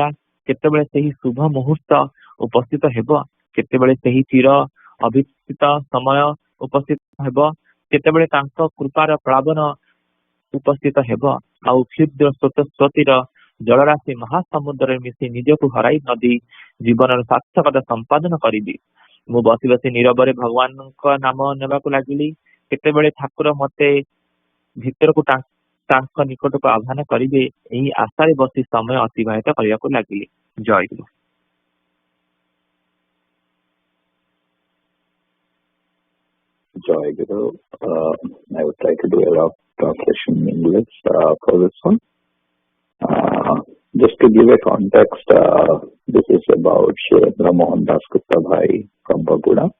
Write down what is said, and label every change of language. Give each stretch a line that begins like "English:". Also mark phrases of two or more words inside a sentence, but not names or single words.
Odia: କେତେବେଳେ ସେହି ଶୁଭ ମୁହୂର୍ତ୍ତ ଉପସ୍ଥିତ ହେବ, କେତେବେଳେ ସେହି ଚିର ଅଭିପ୍ସିତ ସମୟ ଉପସ୍ଥିତ ହେବ, କେତେବେଳେ ତାଙ୍କ କୃପାର ପ୍ଳାବନ ଉପସ୍ଥିତ ହେବ, ଆଉ କ୍ଷୁଦ୍ର ସ୍ରୋତସ୍ୱତୀର ଜଳରାଶି ମହାସମୁଦ୍ରରେ ମିଶି ନିଜକୁ ହରାଇ ନଦୀ ଜୀବନର ସାର୍ଥକତା ସମ୍ପାଦନ କରିବି। ମୁଁ ବସି ବସି ନୀରବରେ ଭଗବାନଙ୍କ ନାମ ନେବାକୁ ଲାଗିଲି। କେତେବେଳେ ଠାକୁର ମୋତେ ଭିତରକୁ ତାଙ୍କ ନିକଟକୁ ଆହ୍ୱାନ କରିବେ, ଏହି ଆଶାରେ ବସି ସମୟ ଅତିବାହିତ କରିବାକୁ ଲାଗିଲି। ଜୟ ଗୁରୁ। ଜୟ ଗୁରୁ.
English: I would try to do a rough translation in English for this one. Just to give a context, this is about Sri Mohan Das Gupta Bhai from Baguda.